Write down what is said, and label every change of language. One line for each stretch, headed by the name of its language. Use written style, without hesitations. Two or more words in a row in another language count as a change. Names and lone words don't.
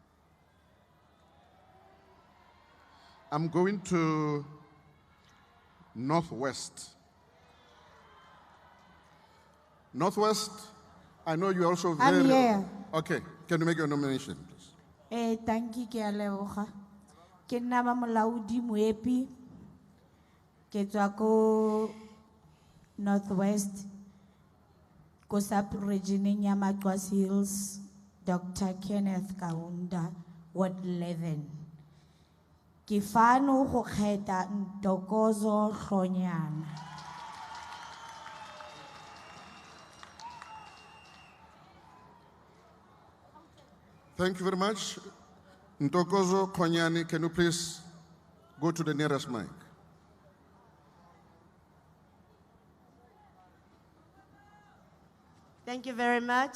English: I'm going to Northwest. Northwest, I know you're also very... I'm here. Okay, can you make your nomination, please? Thank you,
Tswana: ke a leboga. Ke nna ba molaodi Moepi. Ke tswa ko Northwest, ko sub-regioneng ya Matwas Hills, Dr. Kenneth Kaunda, Ward 11. Ke fano go kgetha Ntokozo Hlonyana.
English: Thank you very much. Ntokozo Konyani, can you please go to the nearest mic? Thank you very much.